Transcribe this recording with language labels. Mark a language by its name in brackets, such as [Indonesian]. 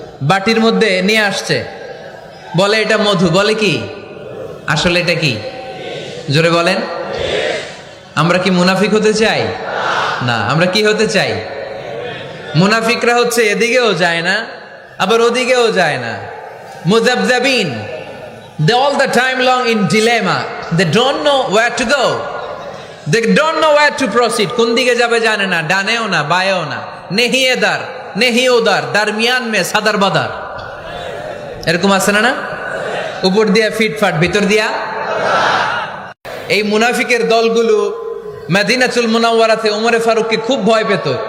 [Bangla] বাটির মধ্যে নিয়ে আসছে, বলে এটা মধু, বলে কি? আসলে এটা কি? জোরে বলেন। আমরা কি মুনাফিক হতে চাই? না। আমরা কি হতে চাই? মুনাফিকরা হচ্ছে এদিকেও যায় না আবার ওদিকেও যায় না। [English] মুযাবযাবিন, they all the time long in dilemma, they don't know where to go, they don't know where to proceed। [Bangla] কোন দিকে যাবে জানে না, ডানেও না বায়েও না। [Hindi] নেহি এদার নেহি ওদার, দারমিয়ান মে সাদার বাদার। [Bangla] এরকম আছে না? না, উপর দিয়া ফিটফাট, ভিতর দিয়া। এই মুনাফিকের দলগুলো মদিনাতুল মুনাওয়ারাতে ওমরে ফারুককে খুব ভয় পেত।